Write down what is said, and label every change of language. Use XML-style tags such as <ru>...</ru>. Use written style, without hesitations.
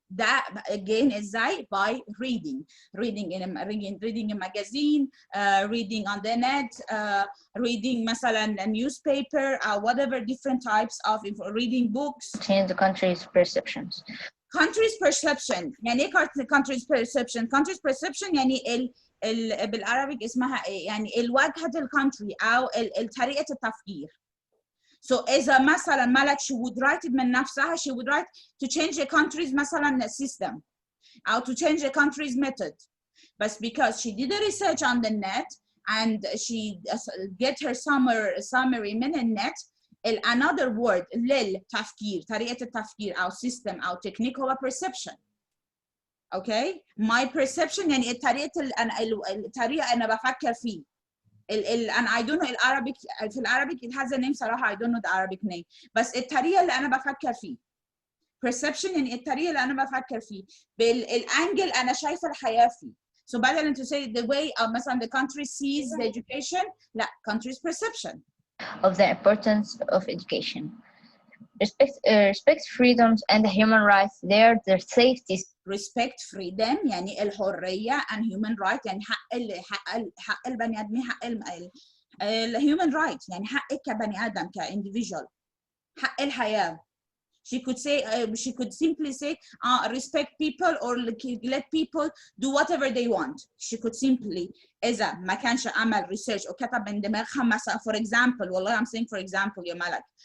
<en>ده again ازاي by reading in a magazine, reading on the net, reading مثلا a newspaper, whatever different types of reading books. Change the country's perceptions. Country's perception.</en> <ar>يعني ايه country's perception? Country's perception يعني بالعربي اسمها ايه؟ يعني الواجهة الكونتري او طريقة التفكير.</ar> <en>So إذا مثلا ملك she would write it</en> <ar>من نفسها,</ar> <en>she would write to change a country's مثلا system or to change a country's method. But because she did a research on the net and she get her summary</en> <ar>من النت,</ar> <en>another word</en> <ar>للتفكير, طريقة التفكير أو</ar> <en>system أو technique هو perception. Okay?</en> <ar>My perception يعني الطريقة أنا بفكر فيه.</ar> <en>and I don't know Arabic</en> <ar>في العربي</ar> <en>it has a name صراحة I don't know the Arabic name</en> <ar>بس الطريقة اللي أنا بفكر فيه perception يعني الطريقه اللي انا بفكر فيه، بالانجل انا شايفه الحياه فيه.</ar> <en>So بدل to say the way مثلا the country sees the education، لا country's perception of the importance of education. Respect freedoms and human rights. Their safety. respect freedom</en> <ar>يعني الحريه</ar> <en>and human right</en> <ar>يعني حق البني ادم، حق</ar> <en>human right</en> <ar>يعني حقك كبني ادم كانديفيدوال، حق الحياه.</ar> <en>She could say she could simply say respect people or let people do whatever they want. She could simply</en> <ar>إذا ما كانش عمل research أو كتب من دماغها مثلا for example، والله</ar> <en>I'm saying for example</en> <ar>يا ملك.</ar>